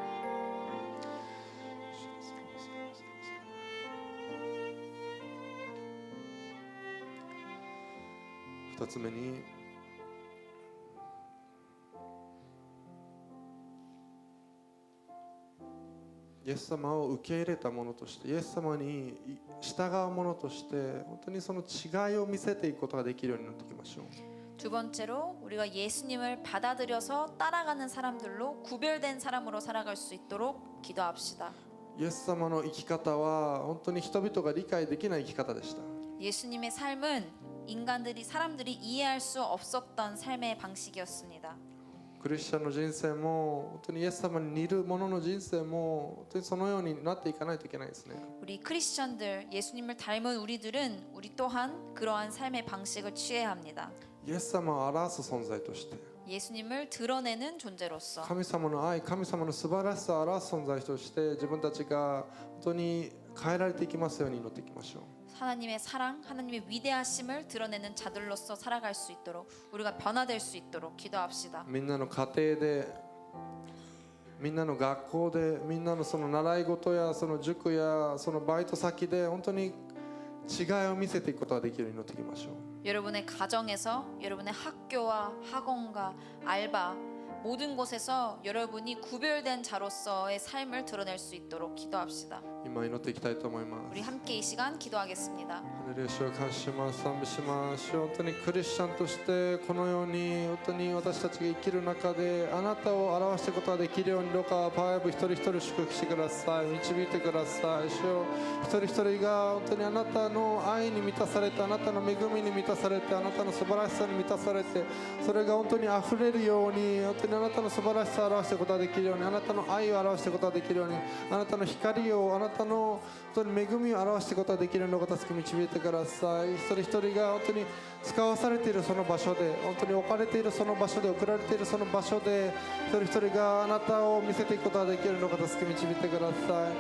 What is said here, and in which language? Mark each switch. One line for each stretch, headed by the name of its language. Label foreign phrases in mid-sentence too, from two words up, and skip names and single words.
Japanese: 二つ目に、イエス様を受け入れたものとして、イエス様に従うものとして、本当にその違いを見せていくことができるようになっていきましょう。
Korean: 두 번째로 우리가 예수님을 받아들여서 따라가는 사람들로 구별된 사람으로 살아갈 수 있도록 기도합시다.
Japanese: イエス様の生き方は本当に人々が理解できない生き方でした。
Korean: 예수님의 삶은 사람들이 이해할 수 없었던 삶의 방식이었습니다.
Japanese: クリスチャンの人生も本当にイエス様に似る者の人生も本当にそのようになっていかないといけないですね。
Korean: 우리 크리스천들, 예수님을 닮은 우리들은 우리 또한 그러한 삶의 방식을 취해야 합니다.
Japanese: イエス様を表す存在として、
Korean: 예수님을 드러내는 존재로서
Japanese: 神様の愛、神様の素晴らしさを表す存在として自分たちが本当に変えられていきますように祈っていきましょう。
Korean: 하나님의 사랑, 하나님의 위대하심을 드러내는 자들로서 살아갈 수 있도록 우리가 변화될 수 있도록 기도합시다.
Japanese: みんなの家庭で、みんなの学校で、みんなのその習い事やその塾やそのバイト先で本当に違いを見せていくことができるように祈っていきましょう。
Korean: 여러분의 가정에서, 여러분의 학교와 학원과 알바 모든 곳에서 여러분이 구별된 자로서의 삶을 드러낼 수 있도록 기도합시다.
Japanese: 今祈っていきたいと思います。
Korean: 우리 함께 이 시간 기도하겠습니다.
Japanese: ハレルヤ、主を感謝します。賛美します。主よ、本当にクリスチャンとしてこのように本当に私たちが生きる中であなたを表していくことができるようにどうかパワーブ一人一人祝福してください。導いてください。主よ、一人一人が本当にあなたの愛に満たされて、あなたの恵みに満たされて、あなたの素晴らしさに満たされて、それが本当に溢れるように、本当にあなたの素晴らしさを表していくことができるように、あなたの愛を表していくことができるように、あなたの光を、あなたの本当に恵みを表していくことができるようにお助け導いてください。一人一人が本当に使わされているその場所で、本当に置かれているその場所で、送られているその場所で、一人一人があなたを見せていくことができるようにお助け導いてください。